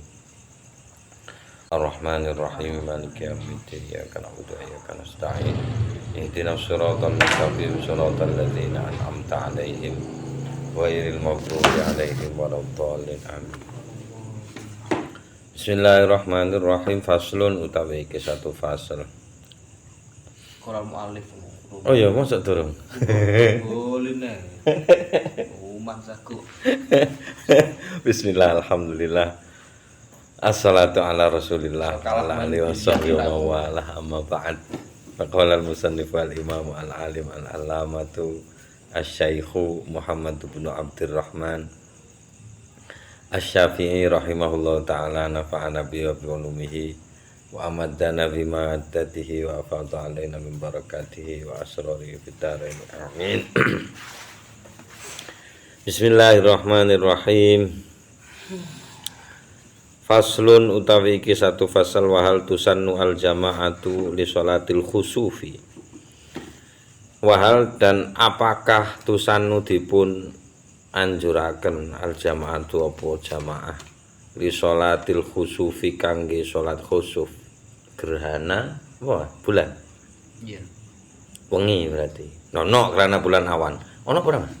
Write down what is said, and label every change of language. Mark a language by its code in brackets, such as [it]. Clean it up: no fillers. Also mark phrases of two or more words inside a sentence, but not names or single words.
[ar] الرحمن الرحيم. مالك يوم الدين. إياك نعبد وإياك نستعين. اهدنا الصراط المستقيم. صراط الذين أنعمت عليهم غير المغضوب عليهم ولا الضالين. Amin. بسم الله الرحمن الرحيم. [jv] Faslun utawi iki satu fasal. [ar] قرآن مؤلف. [jv] Oh iya, mosok durung. [id] Boleh nih. Mangsaku. [ar] بسم الله، الحمد لله. الصلاة على رسول الله وعلى آله وصحبه و ولا أما بعد. فقال المصنف والإمام العالم العلامة الشيخ محمد بن عبد الرحمن الشافعي رحمه الله تعالى نفعنا بعلومه وأمدنا بما عدته وأفاض علينا من بركاته وأسراره في الدارين آمين. بسم الله الرحمن الرحيم. فصل [jv] utawi iki satu fasal [ar] وهل تسن الجماعة لصلاة الخسوف. [jv] Wahal [id] dan apakah [jv] tusannu dipun anjuraken [ar] الجماعة [jv] apa jamaah [ar] لصلاة الخسوف [jv] kangge salat khusuf gerhana bulan. Iya. Wengi berarti. Nono karena bulan awan. Ono apa Mas?